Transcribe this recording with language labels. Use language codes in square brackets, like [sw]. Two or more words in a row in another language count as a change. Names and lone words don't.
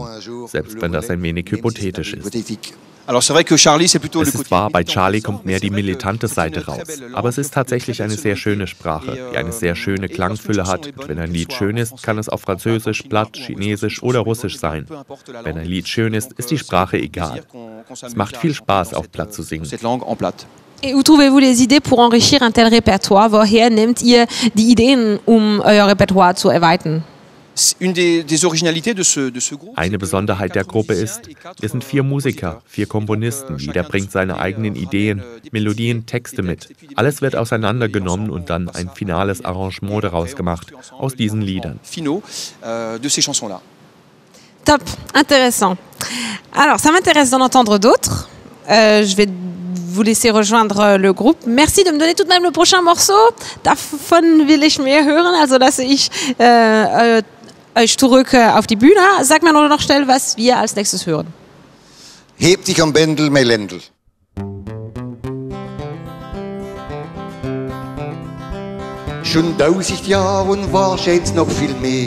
[de] Selbst wenn das ein wenig hypothetisch ist. Es ist wahr, bei Charlie kommt mehr die militante Seite raus. Aber es ist tatsächlich eine sehr schöne Sprache, die eine sehr schöne Klangfülle hat. Und wenn ein Lied schön ist, kann es auf Französisch, Platt, Chinesisch oder Russisch sein. Wenn ein Lied schön ist, ist die Sprache egal. Es macht viel Spaß, auf Platt zu singen. [fr] Et où trouvez-vous les idées pour enrichir un tel répertoire? [de] Woher nehmt ihr die Ideen, euer Repertoire zu erweitern? Eine Besonderheit der Gruppe ist, wir sind 4 Musiker, 4 Komponisten. Jeder bringt seine eigenen Ideen, Melodien, Texte mit. Alles wird auseinandergenommen und dann ein finales Arrangement daraus gemacht, aus diesen Liedern. Top, [fr] intéressant. Alors, ça m'intéresse d'en entendre d'autres. Je vais vous laisser rejoindre le groupe. Merci de me donner tout de même le prochain morceau. [de] Davon will ich mehr hören, also lasse ich euch zurück auf die Bühne. Sag mir nur noch schnell, was wir als nächstes hören. Heb dich am Bändel, mein Ländl. Schon 1000 Jahre und wahrscheinlich noch viel mehr.